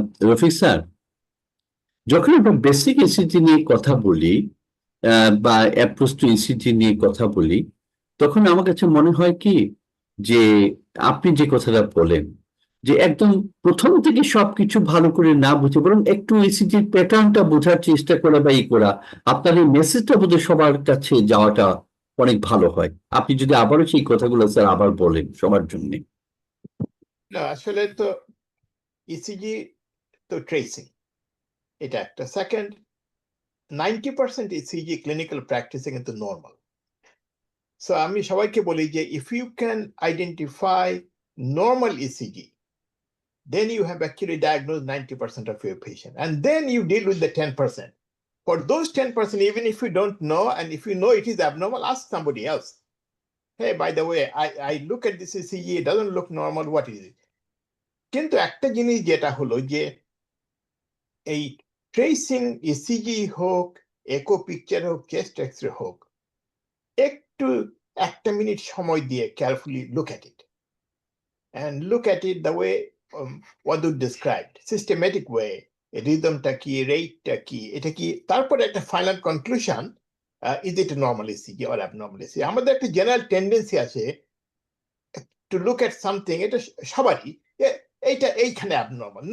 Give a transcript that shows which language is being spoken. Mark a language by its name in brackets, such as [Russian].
[Bangla] Rafiq sir, যখন আমরা basic ECG নিয়ে কথা বলি বা অ্যাপ্রোচ টু ইসিজি নিয়ে কথা বলি, তখন আমার কাছে মনে হয় কি যে আপনি যে কথাটা বলেন যে একদম প্রথম থেকে সবকিছু ভালো করে না বুঝে বরং একটু ইসিজির প্যাটার্নটা বোঝার চেষ্টা করা বা করা, আপনার এই মেসেজটা বোধহয় সবার কাছে যাওয়াটা অনেক ভালো হয়। আপনি যদি আবারও সেই কথাগুলো স্যার আবার বলেন সবার জন্য। আসলে তো ইসিজি তো ট্রেসিং, এটা একটা। সেকেন্ড, 90% ইসিজি ক্লিনিক্যাল প্র্যাকটিসে কিন্তু নর্মাল। [English] so [Bangla] আমি সবাইকে বলি যে [English] If you can identify normal ECG, then you have actually diagnosed 90% of your patient, and then you deal with the 10%. For those 10%, even if you don't know, and if you know it is abnormal, ask somebody else. hey, by the way, I look at this ECG, it doesn't look normal, what is it? [Bangla] কিন্তু একটা জিনিস যেটা হলো যে এই tracing ECG হোক, একো picture হোক, চেস্ট এক্সরে হোক, একটু একটা মিনিট সময় দিয়ে [English] carefully look at it. And look at it the way Wadud described, systematic way, rhythmটা কি, rateটা কি, [Bangla] এটা কি, তারপরে একটা [English] final conclusion, is it a normal ECG or abnormal ECG? [Bangla] আমাদের একটা general tendency আছে [English] to look at something, [Bangla] এটা সবারই, এইটা এইখানে abnormal.